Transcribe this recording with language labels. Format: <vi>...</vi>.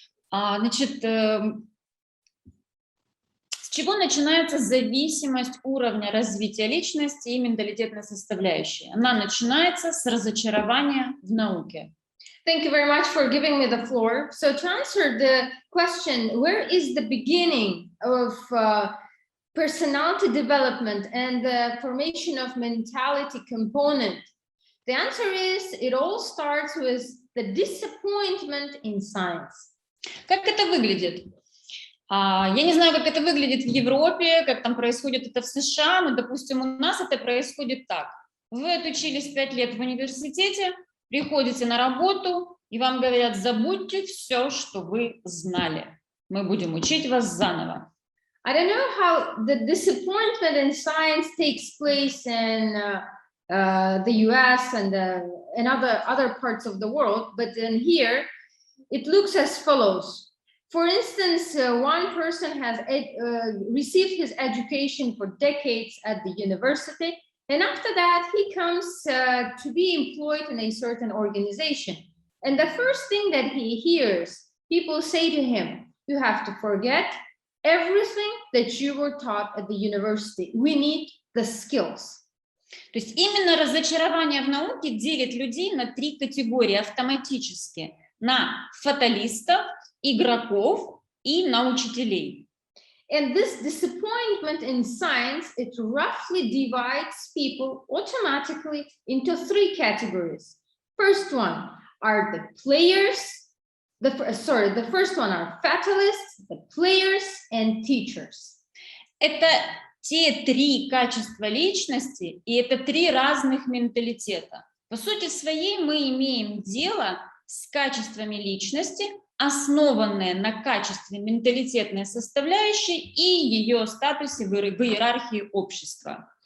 <ru>Значит, с чего начинается зависимость уровня развития личности и менталитетной составляющей? Она начинается с разочарования в науке.</ru> <en>Thank you very much for giving me the floor. So to answer the question, where is the beginning of personality development and the formation of mentality component? The answer is, it all starts with the disappointment in science.</en> <ru>Как это выглядит? Я не знаю, как это выглядит в Европе, как там происходит это в США, но, допустим, у нас это происходит так. Вы отучились 5 лет в университете, приходите на работу, и вам говорят: забудьте все, что вы знали. Мы будем учить вас заново.</ru> <en>I don't know how the disappointment in science takes place in the US and other parts of the world, but in here, it looks as follows. For instance, one person has received his education for decades at the university, And after that, he comes to be employed in a certain organization. And the first thing that he hears, people say to him, you have to forget everything that you were taught at the university. We need the skills.</en> <ru>То есть именно разочарование в науке делит людей на три категории автоматически: на фаталистов, игроков и на учителей.</ru> <en>And this disappointment in science, it roughly divides people automatically into three categories. First one are the players. The first one are fatalists, the players, and teachers.</en> <ru>Это те три качества личности, и это три разных менталитета. По сути своей мы имеем дело с качествами личности, основанные на качестве менталитетной составляющей и ее статусе в иерархии общества.</ru>